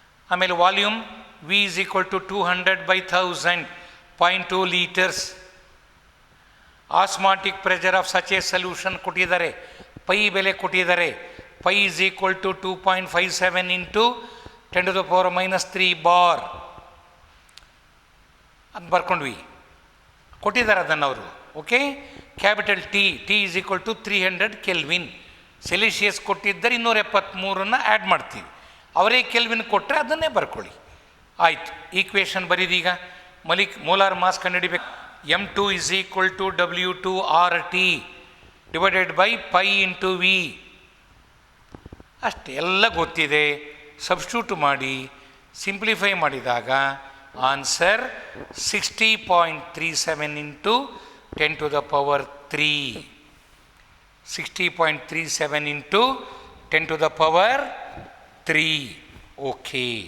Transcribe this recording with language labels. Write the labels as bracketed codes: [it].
[en] ಆಮೇಲೆ volume V is equal to 200 by 1000, 0.2 litres. Osmotic pressure of such a solution [kn] ಕೊಟ್ಟಿದ್ದಾರೆ. Pi ಬೆಲೆ ಕೊಟ್ಟಿದ್ದಾರೆ. [en] pi is equal to 2.57 into 10 to the power minus 3 bar [kn] ಅಂತ ಬರ್ಕೊಂಡ್ವಿ. ಕೊಟ್ಟಿದ್ದಾರೆ ಅದನ್ನು ಅವರು. [en] Okay, capital T. T is equal to 300 kelvin. [kn] Celsius ಕೊಟ್ಟಿದ್ದರೆ 273 add ಮಾಡ್ತೀವಿ. ಅವರೇ ಕೆಲ್ವಿನ್ ಕೊಟ್ಟರೆ ಅದನ್ನೇ ಬರ್ಕೊಳ್ಳಿ. ಆಯಿತು, ಈಕ್ವೇಷನ್ ಬರೀದೀಗ. ಮೋಲಾರ್ ಮಾಸ್ ಕಂಡುಹಿಡಿಬೇಕು. [en] M2 is equal to W2 RT divided by pi into V. [kn] ಅಷ್ಟೇ, ಎಲ್ಲ ಗೊತ್ತಿದೆ. [en] Substitute ಮಾಡಿ simplify ಮಾಡಿದಾಗ answer 60.37 into 10⁻³ 60.37 into 10⁻³ okay.